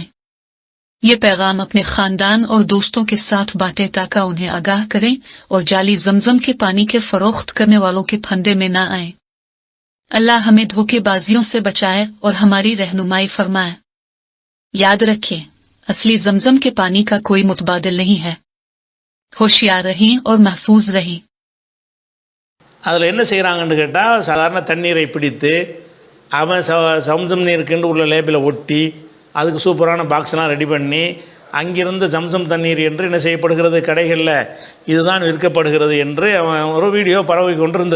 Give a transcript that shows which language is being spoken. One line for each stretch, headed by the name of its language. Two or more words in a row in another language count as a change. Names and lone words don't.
Urdu: یہ پیغام اپنے خاندان اور دوستوں کے ساتھ بانٹیں تاکہ انہیں آگاہ کریں اور جعلی زمزم کے پانی کے فروخت کرنے والوں کے پھندے میں نہ آئیں. اللہ ہمیں دھوکے بازیوں سے بچائے اور ہماری رہنمائی فرمائے. یاد رکھیں، اصلی زمزم کے پانی کا کوئی متبادل نہیں ہے. ہوشیار رہیں اور محفوظ رہیں.
Tamil: அதில் என்ன செய்கிறாங்கன்னு கேட்டால், சாதாரண தண்ணீரை பிடித்து அவன் சம்சம் நீருக்குன்னு உள்ள லேபிளை ஒட்டி அதுக்கு சூப்பரான பாக்ஸ்லாம் ரெடி பண்ணி அங்கிருந்து ஜம்சம் தண்ணீர் என்று என்ன செய்யப்படுகிறது, கடைகளில் இதுதான் விற்கப்படுகிறது என்று அவன் ஒரு வீடியோ பரவி கொண்டிருந்தது.